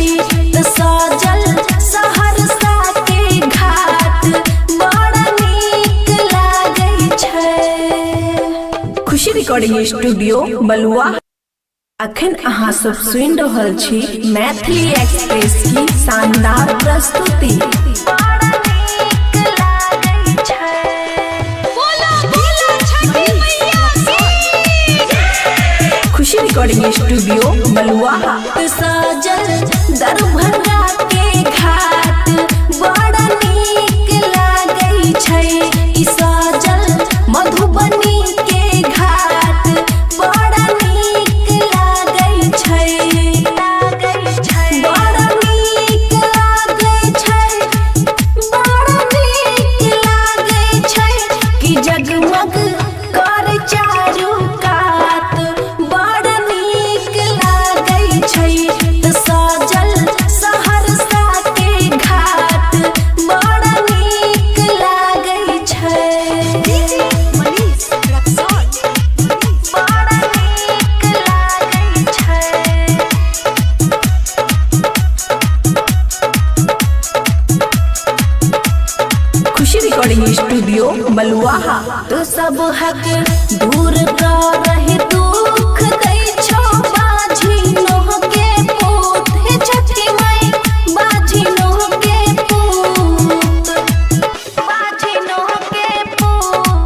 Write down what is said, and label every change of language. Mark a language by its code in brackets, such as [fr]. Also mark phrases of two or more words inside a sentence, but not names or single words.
[mai] सजल सहरसा के घाट बड़ा नीक लागै छै। खुशी [en] recording studio [mai] बलुआ। अखन अहाँ सब सुनि रहल छी मैथिली एक्सप्रेस की शानदार प्रस्तुति। बड़ा नीक लागै छै। बोला बोला छठी मैया की। खुशी [en] recording studio [mai] बलुआहा। सजल दरभंगा के घाट बड़ा नीक लागै छै। ई सजल मधुबनी के घाट बड़ा नीक लागै छै। बड़ा नीक लागै छै। बड़ा नीक लागै छै कि जगमग कर चारू कात बड़ा नीक लागै छै। सजल सहरसा के घाट बड़ा नीक लागै छै। डीजे मनीष रक्सौल। बड़ा नीक लागै छै। खुशी [en] recording studio [mai] बलुआहा। तो सब हक दूर रहे दुख दै छो बाझी नोह के पूत हे छठी माई बाझी नोह के पूत बाझी नोह के पूत।